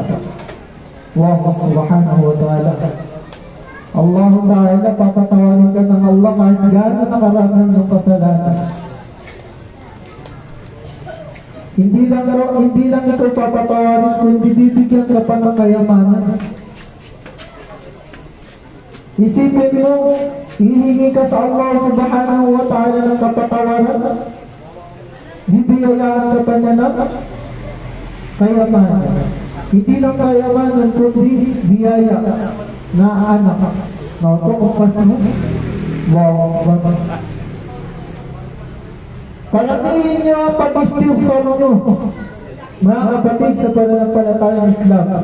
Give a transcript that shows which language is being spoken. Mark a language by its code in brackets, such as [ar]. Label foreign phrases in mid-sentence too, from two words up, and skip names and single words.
[ar] الله سبحانه وتعالى. الله تعالى, [tl] papatawarin ka ng Allah kahit gano'n nakarami ng kasalanan. Hindi lang ito papatawarin, kundi bibigyan ka pa ng kayamanan. Isipin mo, hihingi ka sa Allah [ar] سبحانه وتعالى [tl] ng kapatawaran, bibiyayaan ka pa niya ng kayamanan. Hindi lang kayamanan, kundi biyaya na anak. No, ito kung mas mo. Wow. Palagay niyo ang pag-istighfar nyo, mga kapatid, sa pananampalatayang Islam.